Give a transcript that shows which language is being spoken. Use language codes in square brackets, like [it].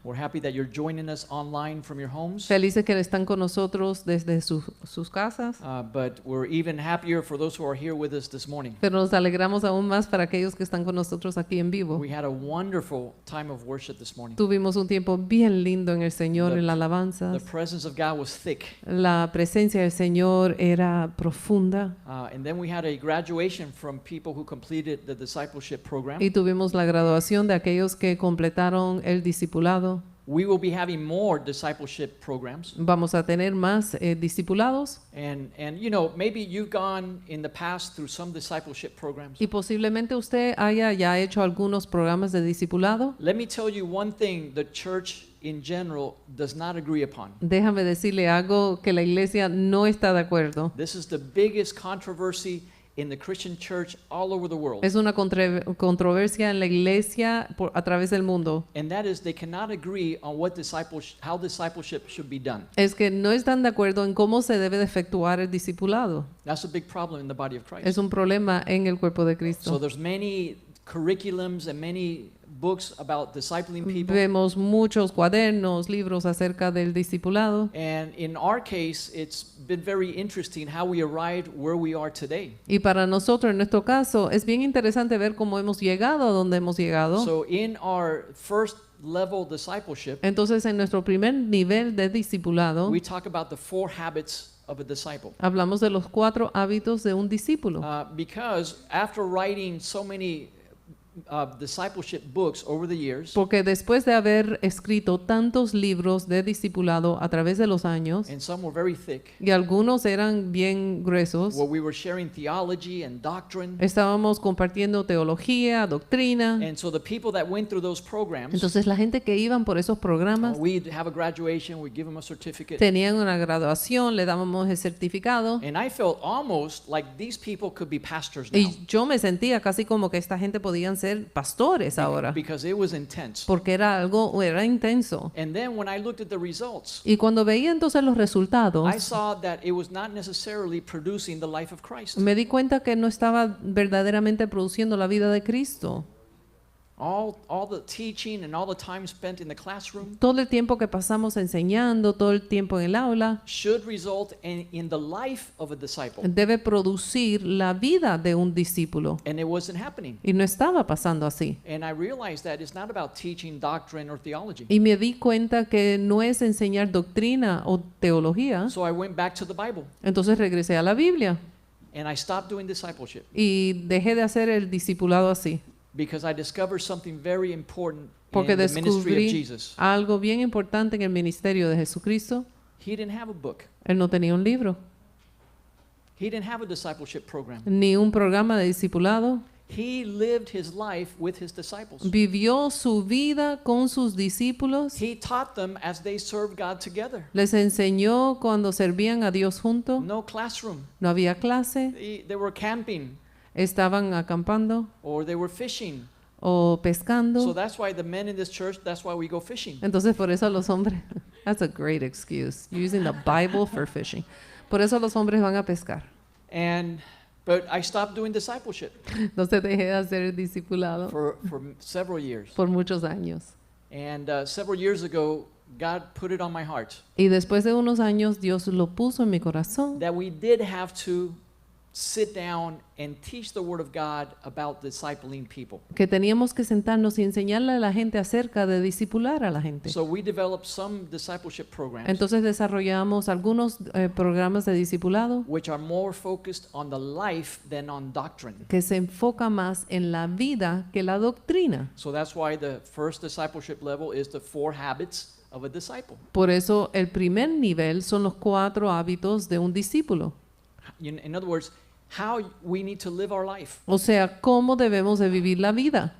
[en] We're happy that you're joining us online from your homes. [es] Felices que están con nosotros desde sus casas. [en] But we're even happier for those who are here with us this morning. [es] Pero nos alegramos aún más para aquellos que están con nosotros aquí en vivo. [en] We had a wonderful time of worship this morning. [es] Tuvimos un tiempo bien lindo en el Señor, en la [en] The [es] alabanza. [en] presence of God was thick. [es] La presencia del Señor era profunda. [en] And then we had a graduation from people who completed the discipleship program. [es] Y tuvimos la graduación de aquellos que completaron el discipulado. [en] We will be having more discipleship programs. [es] Vamos a tener más discipulados. [en] And you know, maybe you've gone in the past through some discipleship programs. [es] Y posiblemente usted haya ya hecho algunos programas de discipulado. [en] Let me tell you one thing the church in general does not agree upon. [es] Déjame decirle algo que la iglesia no está de acuerdo. [en] This is the biggest controversy in the Christian church all over the world. [es] Es una controversia en la iglesia a través del mundo. [en] And that is they cannot agree on how discipleship should be done. [es] Es que no están de acuerdo en cómo se debe de efectuar el discipulado. [en] That's a big problem in the body of Christ. [es] Es un problema en el cuerpo de [en] So [es] Cristo. [en] there's many curriculums and many books about discipling people. [es] Vemos muchos cuadernos, libros acerca del discipulado. [en] And in our case, it's been very interesting how we arrived where we are today. [es] Y para nosotros, en nuestro caso, es bien interesante ver cómo hemos llegado a donde hemos llegado. [en] So in our first level discipleship, [es] Entonces, en nuestro primer nivel de discipulado, [en] we talk about the 4 habits of a disciple. [es] hablamos de los 4 hábitos de un discípulo. [en] Because after writing so many discipleship books over the years, [es] Porque después de haber escrito tantos libros de discipulado a través de los años, [en] and some were very thick, [es] y algunos eran bien gruesos, [en] where we were sharing theology and doctrine. [es] estábamos compartiendo teología, doctrina. [en] And so the people that went through those programs, [es] Entonces la gente que iban por esos programas [en] we'd have a graduation, we'd give them a certificate. [es] tenían una graduación, le dábamos el certificado. [en] And I felt almost like these people could be pastors now. [es] Y yo me sentía casi como que esta gente podían ser pastores ahora, [en] Because it was intense. [es] porque era intenso. [en] And then when I looked at the results, [es] Y cuando veía entonces los resultados, [en] I saw that it was not necessarily producing the life of Christ. [es] me di cuenta que no estaba verdaderamente produciendo la vida de Cristo. [en] All the teaching and all the time spent in the classroom [es] Todo el tiempo que pasamos enseñando, todo el tiempo en el aula, [en] should result in the life of a disciple. [es] debe producir la vida de un discípulo. [en] And it wasn't happening. [es] Y no estaba pasando así. [en] And I realized that it's not about teaching doctrine or theology. [es] Y me di cuenta que no es enseñar doctrina o teología. [en] So I went back to the Bible [es] Entonces regresé a la Biblia [en] and I stopped doing discipleship [es] y dejé de hacer el discipulado así. [en] because I discovered something very important [es] Porque [en] in the ministry of [es] descubrí [en] Jesus. [es] algo bien importante en el ministerio de Jesucristo. [en] He didn't have a book. [es] Él no tenía un libro, [en] He didn't have a discipleship program. [es] ni un programa de discipulado. [en] He lived his life with his disciples. [es] Vivió su vida con sus discípulos. [en] He taught them as they served God together. [es] Les enseñó cuando servían a Dios juntos. [en] No classroom. [es] No había clase. [en] They were camping [es] Estaban acampando [en] or they were fishing. [es] o [en] So [es] pescando. [en] that's why the men in this church, that's why we go fishing. [es] Entonces por eso los hombres, [en] that's a great excuse, using the Bible for fishing. [es] Por eso los hombres van a pescar. [en] But I stopped doing discipleship [es] Entonces dejé de hacer el discipulado [en] for several years. [es] por muchos años. [en] And several years ago, God put it on my heart [es] Y después de unos años Dios lo puso en mi corazón [en] that we did have to sit down and teach the Word of God about discipling people. [es] que teníamos que sentarnos y enseñarle a la gente acerca de discipular a la gente. [en] So we developed some discipleship programs [es] Entonces desarrollamos algunos programas de discipulado [en] which are more focused on the life than on doctrine. [es] que se enfoca más en la vida que la doctrina. [en] So that's why the first discipleship level is the 4 habits of a disciple. [es] Por eso el primer nivel son los 4 hábitos de un discípulo. [en] In other words, how we need to live our life. [es] O sea, cómo debemos de vivir la vida.